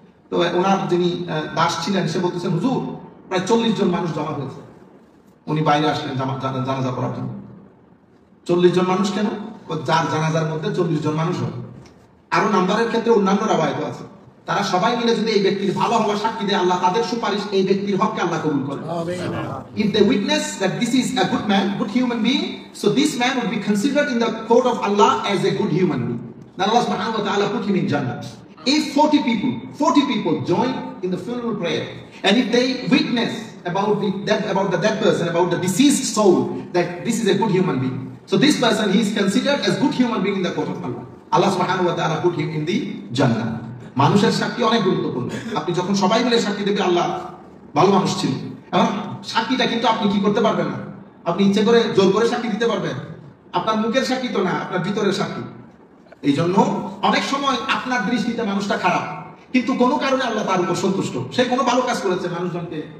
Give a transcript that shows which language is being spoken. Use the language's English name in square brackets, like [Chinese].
[Bangla] তো ওনার যিনি দাস ছিলেন সে বলতেছেন হুজুর প্রায় 40 জন মানুষ জমা হয়েছে। উনি বাইরে আসলেন জানাজা পড়ার জন্য। 40 জন মানুষ কেন? যার জানাজার মধ্যে 40 জন মানুষ হয়। আরো নাম্বারের ক্ষেত্রে অন্যান্য রাওয়ায়াত আছে, তারা সবাই মিলে যদি এই ব্যক্তির ভালো হওয়ার সাক্ষী দেয়, আল্লাহ তাদের সুপারিশ এই ব্যক্তির হককে আল্লাহ কবুল করেন। [English] If they witness that this is a good man, good human being, so this man would be considered in the court of Allah as a good human being. Then Allah subhanahu wa ta'ala put him in Jannah. If 40 people join in the funeral prayer, and if they witness about the dead person, about the deceased soul, that this is a good human being, so this person he is considered as good human being in the court of Allah. Allah subhanahu wa ta'ala put him in the Jannah. [Bangla] মানুষের সাক্ষী অনেক গুরুত্বপূর্ণ। আপনি যখন সবাই মিলে সাক্ষী দেবে আল্লাহ ভালো মানুষ ছিল, এবং সাক্ষীটা কিন্তু আপনি কি করতে পারবেন না, আপনি ইচ্ছে করে জোর করে সাক্ষী দিতে পারবেন, আপনার মুখের সাক্ষী তো না, আপনার ভিতরের সাক্ষী। এই জন্য অনেক সময় আপনার দৃষ্টিতে মানুষটা খারাপ, কিন্তু কোনো কারণে আল্লাহ তার উপর সন্তুষ্ট, সে কোনো ভালো কাজ করেছে মানুষজনকে।